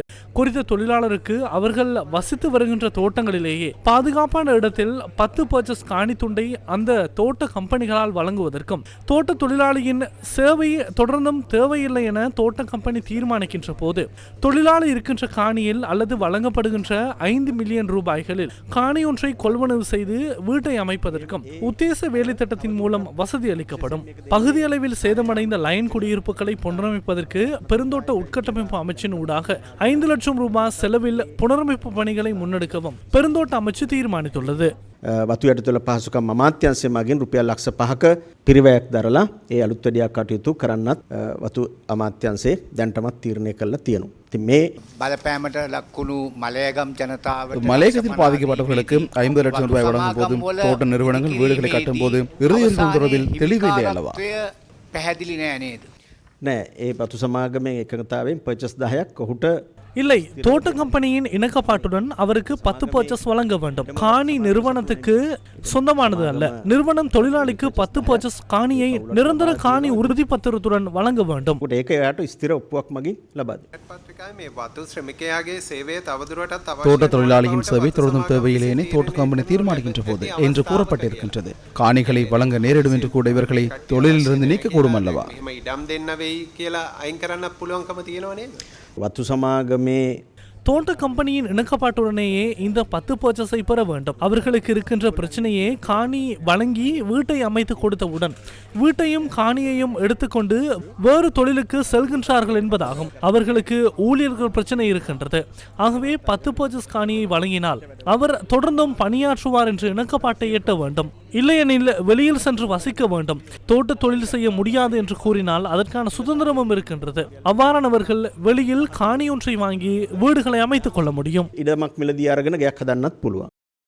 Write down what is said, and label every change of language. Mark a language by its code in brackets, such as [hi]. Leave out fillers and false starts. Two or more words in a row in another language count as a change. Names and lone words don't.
[ta] குறித்த தொழிலாளருக்கு அவர்கள் வசித்து வருகின்ற தோட்டங்களிலேயே பாதுகாப்பான இடத்தில் 10 பர்ச்சஸ் காணி துண்டை அந்த தோட்ட கம்பெனிகளால் வழங்குவதற்கும் தோட்ட தொழிலாளியின் சேவை தொடர்ந்தும் தேவையில்லை என தோட்ட கம்பெனி தீர்மானிக்கின்ற போது தொழிலாளி இருக்கின்ற காணியில் அல்லது வழங்கப்படுகின்ற 5 மில்லியன் ரூபாய்களில் காணி ஒன்றை கொள்வனவு செய்து வீட்டை அமைப்பதற்கும் உத்தேச வேலை திட்டத்தின் மூலம் வசதி அளிக்கப்படும். பகுதி அளவில் சேதமடைந்த லயன் குடியிருப்புகளை புனரமைப்பதற்கு பெருந்தோட்ட உட்கட்டமைப்பு அமைச்சின் ஊடாக 5 லட்சம் ரூபாய் செலவில் புனரமைப்பு பணிகளை முன்னெடுக்கவும் பெருந்தோட்ட அமைச்சு தீர்மானித்துள்ளது. [si] වතු යටතොල පහසුකම් අමාත්‍යාංශය මගින් රුපියල් ලක්ෂ 5ක පිරිවැයක් දරලා ඒ අලුත් වැඩියා කටයුතු කරන්නත් වතු අමාත්‍යාංශයේ දැනටමත් තීරණය කළා තියෙනවා. ඉතින් මේ බලපෑමට ලක්වුණු மலையகம் ජනතාවට [ta] மலையகத்தில் பாதிக்கப்பட்டவர்களுக்கு 50 லட்சம் ரூபாய் வழங்கும் போது தோட்ட நிறுவனங்கள் வீடுகளை கட்டும் போது இறுதியில் தொடர்பில் தெளிவில்லை அல்லவா? [si] පැහැදිලි නෑ නේද? නෑ ඒ වතු සමාගමේ එකඟතාවයෙන් පර්චස් 10ක් ඔහුට [ta] இல்லை, தோட்ட கம்பெனியின் இணக்கப்பாட்டுடன் அவருக்கு 10 பர்ச்சஸ் வழங்க வேண்டும். காணி நிறுவனத்துக்கு சொந்தமானது அல்ல. நிறுவனம் தொழிலாளிக்கு 10 பர்ச்சஸ் காணியை நிரந்தர காணி உறுதி பத்திரத்துடன் வழங்க வேண்டும். [si] ඒක එයාට ස්ථිර ඔප්පුවක් මගින් ලබා [ta] தோட்ட தொழிலாளியின் சேவை தொடர்ந்தும் தேவையில்லை என தோட்ட கம்பெனி தீர்மானிக்கின்ற போது என்று கூறப்பட்டிருக்கின்றது. காணிகளை வழங்க நேரிடும் என்று கூட இவர்களை தொழிலிலிருந்து நீக்கக்கூடும் அல்லவா? [si] වතු සමාගමේ [ta] தோட்ட கம்பெனியின் இணக்கப்பாட்டுடனேயே இந்த 10 பர்ச்சஸை பெற வேண்டும். அவர்களுக்கு இருக்கின்ற பிரச்சனையே காணி வழங்கி வீட்டை அமைத்து கொடுத்தவுடன் வீட்டையும் காணியையும் எடுத்துக்கொண்டு வேறு தொழிலுக்கு செல்கின்றார்கள் என்பதாகும். அவர்களுக்கு ஊழியர்கள் பிரச்சனை இருக்கின்றது. ஆகவே 10 பர்ச்சஸ் காணியை வழங்கினால் அவர் தொடர்ந்தும் பணியாற்றுவார் என்று இணக்கப்பாட்டை எட்ட வேண்டும். இல்லையெனில் வெளியில் சென்று வசிக்க வேண்டும். தோட்ட தொழில் செய்ய முடியாது என்று கூறினால் அதற்கான சுதந்திரமும் இருக்கின்றது. அவ்வாறானவர்கள் வெளியில் காணி ஒன்றை வாங்கி வீடுகளை அமைத்துக் கொள்ள முடியும். [si] ඉඩමක් මිලදී අරගෙන ගයක් හදන්නත් පුළුවන්.